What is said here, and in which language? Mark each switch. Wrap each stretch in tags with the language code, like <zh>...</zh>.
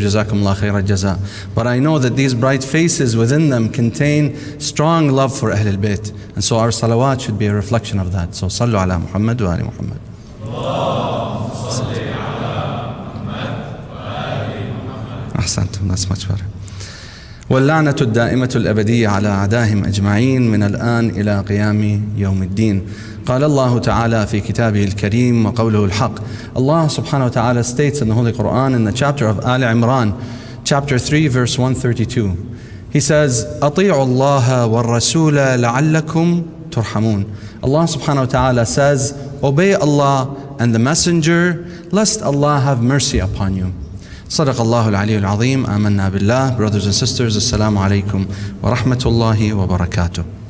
<ar>Jazakumullah khair al-jaza.</ar> <en>But I know that these bright faces within them contain strong love for Ahlul Bayt. And so our salawat should be a reflection of that. So</en> <ar>sallu ala Muhammad wa ali Muhammad.</ar> <en>Ahsantum, that's much better.</en> <ar>واللعنة الدائمة الأبدية على أعدائهم أجمعين من الآن إلى قيام يوم الدين. قال الله تعالى في كتابه الكريم وقوله الحق.</ar> <en>Allah subhanahu wa ta'ala states in the Holy Quran in the chapter of Al Imran, chapter 3, verse 132. He says,</en> <ar>أطيعوا الله والرسول لعلكم ترحمون.</ar> <en>Allah subhanahu wa ta'ala says, obey Allah and the messenger, lest Allah have mercy upon you.</en> <ar>صدق الله العلي العظيم. آمنا بالله.</ar> <en>Brothers and sisters,</en> <ar>assalamu alaikum wa rahmatullahi wa barakatuh.</ar>